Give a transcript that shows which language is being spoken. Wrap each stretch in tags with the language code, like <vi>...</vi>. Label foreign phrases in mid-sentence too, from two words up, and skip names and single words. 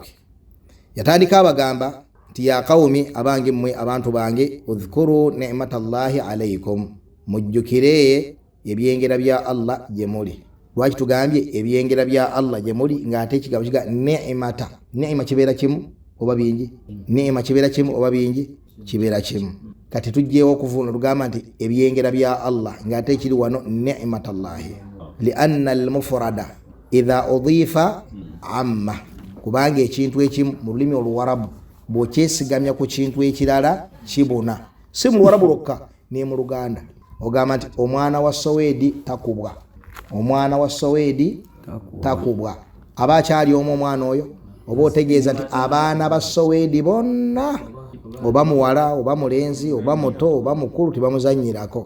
<lg>Yatandika abagamba nti</lg> <ar>يا قوم,</ar> <lg>abange mmwe abantu bange,</lg> <ar>اذكروا نعمة الله عليكم,</ar> <lg>mujjukire ebyengera bya Allah gye muli. Lwaki tugambye ebyengera bya Allah gye muli ng'ate ekigabo kiga ni'mata? Ni'ma kibeera kimu oba bingi? Ni'ma kibeera kimu oba bingi? Kibeera kimu. Kati tujjeewo okuvuuna tugamba nti ebyengera bya Allah ng'ate ekiri wano ni'matallahi,</lg> <ar>لأن المفرد إذا أضيف عم,</ar> <lg>kubanga ekintu ekimu mu lulimi oluwarabu bw'okyesigamya ku kintu ekirala kibuna. Si mu luwarabu lwokka, ne mu Luganda ogamba nti omwana wa Soweedi takubwa, omwana wa Soweedi takubwa. Aba akyali omu omwana oyo? Oba otegeeza nti abaana ba Soweedi bonna, oba muwala oba mulenzi oba muto oba mukulu, tebamuzannyirako.</lg>